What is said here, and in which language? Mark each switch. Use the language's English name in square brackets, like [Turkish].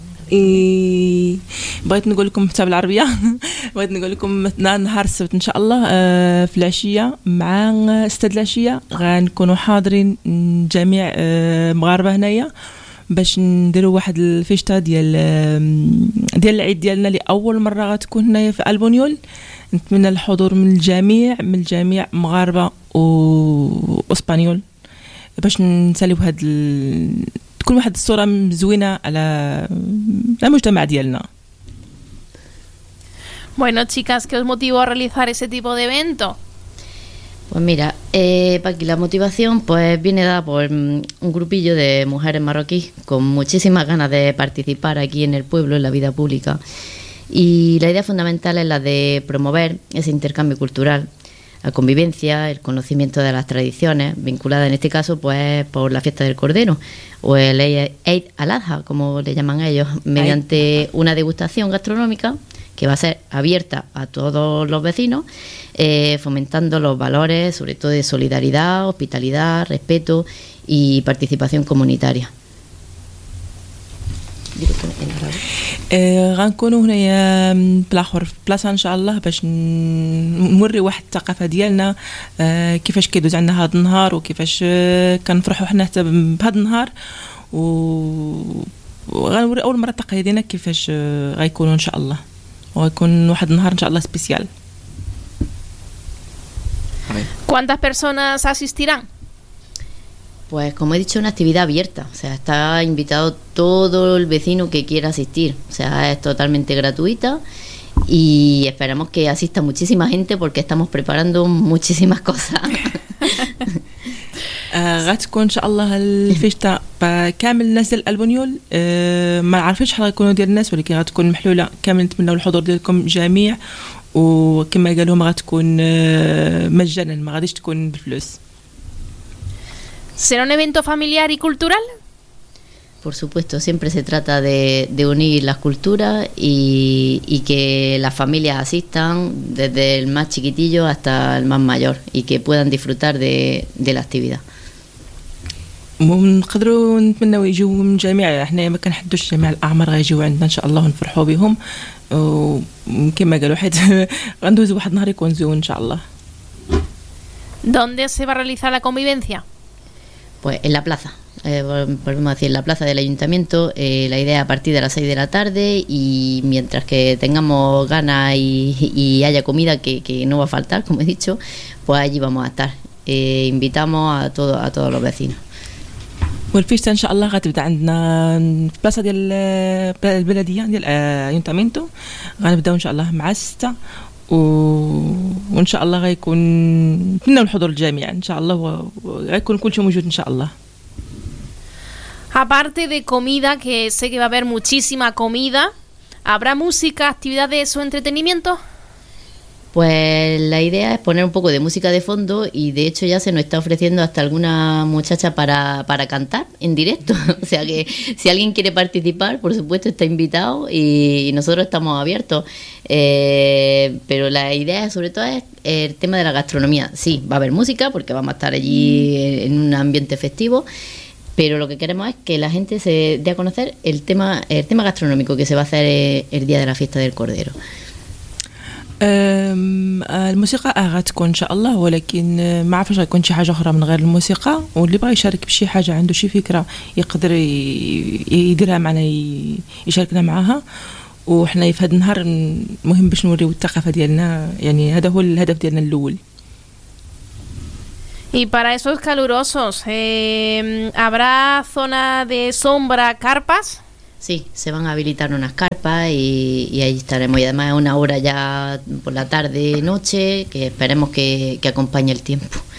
[Arabic] Y بغيت نقول لكم حتى بالعربيه بغيت نقول لكم نهار السبت ان شاء الله في العشيه مع استاد العشيه غنكونوا حاضرين جميع مغاربه هنايا باش نديروا واحد الفيشته ديال العيد ديالنا لاول مره غتكون هنايا في البونيول. نتمنى الحضور من الجميع مغاربه واسبانيول باش نساليوا هاد كل واحد الصورة مزوينة على المجتمع ديالنا. [Spanish] Bueno, chicas, ¿qué os motivó a realizar ese tipo de evento? Pues mira, Paqui, la motivación pues viene dada por un grupillo de mujeres marroquíes con muchísimas ganas de participar aquí en el pueblo, en la vida pública. Y la idea fundamental es la de promover ese intercambio cultural, la convivencia, el conocimiento de las tradiciones vinculadas en este caso pues por la fiesta del Cordero o el Eid al-Adha, como le llaman ellos, mediante una degustación gastronómica que va a ser abierta a todos los vecinos, fomentando los valores sobre todo de solidaridad, hospitalidad, respeto y participación comunitaria. [Arabic] غنكونوا هنايا بلاخور في بلاصه ان شاء الله باش نوري واحد الثقافه ديالنا كيفاش كيدوز عندنا هذا النهار وكيفاش كنفرحوا حنا حتى بهذا النهار وغنوري اول مره تقاليدنا كيفاش غيكونوا ان شاء الله وغيكون واحد النهار ان شاء الله سبيسيال. [Spanish] Cuántas personas asistirán? Pues como he dicho, una actividad abierta, o sea, está invitado todo el vecino que quiera asistir, o sea, es totalmente gratuita y esperamos que asista muchísima gente porque estamos preparando muchísimas cosas. [Arabic] غتكون ان شاء الله الفيشتا كامل الناس ديال البونيول ما عارفينش شحال غيكونوا ديال الناس ولكن غتكون محلوله كامل. نتمنوا الحضور ديالكم جميع وكما قالهم غتكون مجانا ما غاديش تكون بفلوس. [Spanish] ¿Será un evento familiar y cultural? Por supuesto, siempre se trata de unir las culturas y que las familias asistan desde el más chiquitillo hasta el más mayor y que puedan disfrutar de la actividad. [Arabic] ونقدروا نتمنوا يجوا من جميع، احنا ما كنحدوش جميع الاعمار، غيجيو عندنا ان شاء الله ونفرحوا بهم، وكما قالوا حيت غندوزوا واحد النهار يكون زوين ان شاء الله. [Spanish] ¿Dónde se va a realizar la convivencia? Pues en la plaza. Volvemos a decir, la plaza del ayuntamiento. La idea a partir de las 6 de la tarde, y mientras que tengamos ganas y haya comida, que no va a faltar, como he dicho, pues allí vamos a estar. Invitamos a todos los vecinos. [Arabic] والفيشتا ان شاء الله غتبدا عندنا البلاصه ديال البلديه ديال ايونتامينتو، غنبداو ان شاء الله مع 6، وان شاء الله غيكون نتمنى الحضور الجميع ان شاء الله، وغيكون كل شيء موجود ان شاء الله. [Spanish] Aparte de comida, que sé que va a haber muchísima comida, habrá música, actividades o entretenimiento. Pues la idea es poner un poco de música de fondo, y de hecho ya se nos está ofreciendo hasta alguna muchacha para cantar en directo. O sea que si alguien quiere participar, por supuesto está invitado, y nosotros estamos abiertos. Pero la idea sobre todo es el tema de la gastronomía. Sí, va a haber música porque vamos a estar allí en un ambiente festivo, pero lo que queremos es que la gente se dé a conocer el tema gastronómico que se va a hacer el día de la fiesta del Cordero. [Arabic] الموسيقى غتكون ان شاء الله، ولكن ما عرفش غيكون شي حاجه اخرى من غير الموسيقى، واللي بغى يشارك بشي حاجه عنده شي فكره يقدر يديرها معنا يشاركنا معها، وحنا في هذا النهار مهم باش نوريو الثقافه ديالنا، يعني هذا هو الهدف ديالنا الاول. [Spanish] Y para esos calurosos habrá zona de sombra, carpas. Sí, se van a habilitar unas carpas y ahí estaremos. Y además es una hora ya por la tarde, noche, que esperemos que acompañe el tiempo.